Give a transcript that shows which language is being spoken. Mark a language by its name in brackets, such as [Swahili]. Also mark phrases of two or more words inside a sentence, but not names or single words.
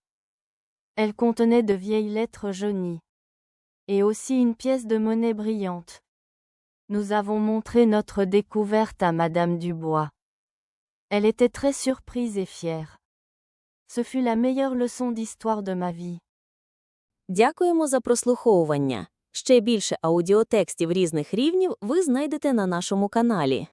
[French] Elle contenait de vieilles lettres jaunies. Et aussi une pièce de monnaie brillante. Nous avons montré notre découverte à Madame Dubois. Elle était très surprise et fière. Ce fut la meilleure leçon d'histoire de ma vie. [Ukrainian] Дякуємо за прослуховування. Ще більше аудіотекстів різних рівнів ви знайдете на нашому каналі.